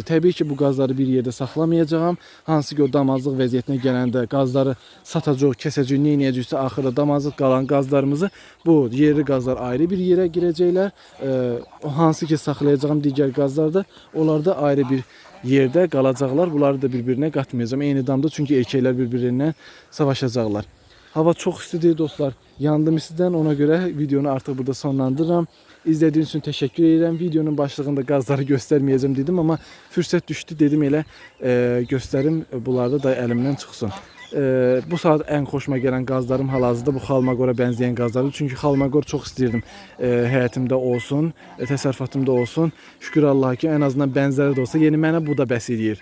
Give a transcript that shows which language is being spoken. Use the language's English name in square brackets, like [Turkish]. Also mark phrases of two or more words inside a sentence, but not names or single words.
[Azerbaijani] Təbii ki, bu qazları bir yerdə saxlamayacağam. Hansı ki o damazlıq vəziyyətinə gələndə qazları satacaq, kəsəcək, nə edəcəksə axırda damazlıq qalan qazlarımızı bu yerli qazlar ayrı bir yerə girəcəklər. Hansı ki saxlayacağım digər qazlar da onlar da ayrı bir yerdə qalacaqlar. Bunları da bir-birinə qatmayacağım. Eyni damda çünki erkəklər bir-birindən savaşacaqlar. Hava çox istidir dostlar. Yandım sizdən, ona görə videonu artıq burada sonlandırıram. [Turkish] İzlediğiniz için teşekkür ederim. Videonun başlığında qazları göstermeyeceğim dedim, [Azerbaijani] amma fürsət düşdü, dedim elə göstərim, bunlarda da əlimdən çıxsın. Bu saat ən xoşuma gələn qazlarım hal-hazırda bu xalmaqora bənzəyən qazlardır. Çünki xalmaqor çox istəyirdim həyatımda olsun, təsərrüfatımda olsun. Şükür Allah'a ki, ən azından bənzəri də olsa, yeni mənə bu da bəs edir.